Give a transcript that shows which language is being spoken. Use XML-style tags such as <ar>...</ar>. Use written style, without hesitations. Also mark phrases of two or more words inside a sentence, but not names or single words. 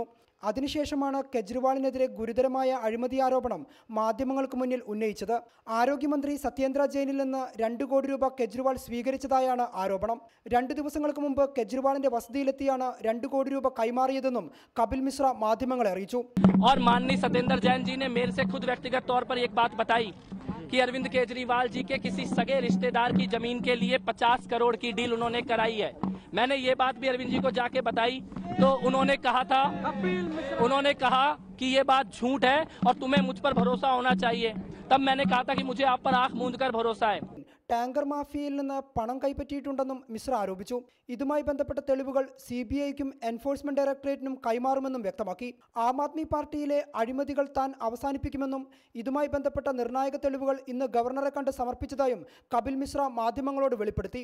<ml>അതിനുശേഷമാണ് കെജ്രിവാളിനെതിരെ ഗുരുതരമായ അഴിമതി ആരോപണം മാധ്യമങ്ങൾക്ക് മുന്നിൽ ഉന്നയിച്ചത്. ആരോഗ്യമന്ത്രി സത്യേന്ദ്ര ജെയിനിൽ നിന്ന് 2 കോടി രൂപ കെജ്രിവാൾ സ്വീകരിച്ചതായാണ് ആരോപണം. 2 ദിവസങ്ങൾക്ക് മുമ്പ് കെജ്രിവാളിന്റെ വസതിയിലെത്തിയാണ് 2 കോടി രൂപ കൈമാറിയതെന്നും കപിൽ മിശ്ര മാധ്യമങ്ങളെ അറിയിച്ചു.</ml> <hi>और माननीय सत्येंद्र जैन जी ने मेरे से खुद व्यक्तिगत तौर पर एक बात बताई कि अरविंद केजरीवाल जी के किसी सगे रिश्तेदार की जमीन के लिए 50 करोड़ की डील उन्होंने कराई है। मैंने ये बात भी अरविंद जी को जाके बताई तो उन्होंने कहा कि ये बात झूठ है और तुम्हें मुझ पर भरोसा होना चाहिए। तब मैंने कहा था कि मुझे आप पर आंख मूंद कर भरोसा है।</hi> <ml>ടാങ്കർ മാഫിയയിൽ നിന്ന് പണം കൈപ്പറ്റിയിട്ടുണ്ടെന്നും മിശ്ര ആരോപിച്ചു. ഇതുമായി ബന്ധപ്പെട്ട തെളിവുകൾ CBIക്കും എൻഫോഴ്സ്മെന്റ് ഡയറക്ടറേറ്റിനും കൈമാറുമെന്നും വ്യക്തമാക്കി. ആം ആദ്മി പാർട്ടിയിലെ അഴിമതികൾ താൻ അവസാനിപ്പിക്കുമെന്നും ഇതുമായി ബന്ധപ്പെട്ട നിർണായക തെളിവുകൾ ഇന്ന് ഗവർണറെ കണ്ട് സമർപ്പിച്ചതായും കപിൽ മിശ്ര മാധ്യമങ്ങളോട് വെളിപ്പെടുത്തി.</ml>